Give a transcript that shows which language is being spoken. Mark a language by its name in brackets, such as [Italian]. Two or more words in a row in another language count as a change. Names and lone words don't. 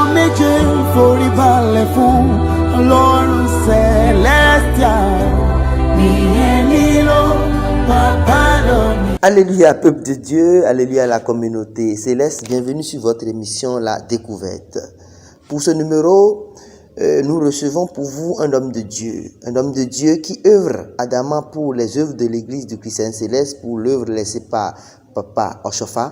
[Yoruba] jẹ́ foríbalẹ̀ fún Ọlọ́run célestial. Nìyẹn nílò bàbá lónìí. [French] Alléluia, peuple de Dieu, alléluia la communauté céleste, bienvenue sur votre émission La Découverte. Pour ce numéro, nous recevons pour vous un homme de Dieu qui œuvre ardemment pour les œuvres de l'église du Christian Céleste, pour l'œuvre laissée par Papa Oshofa.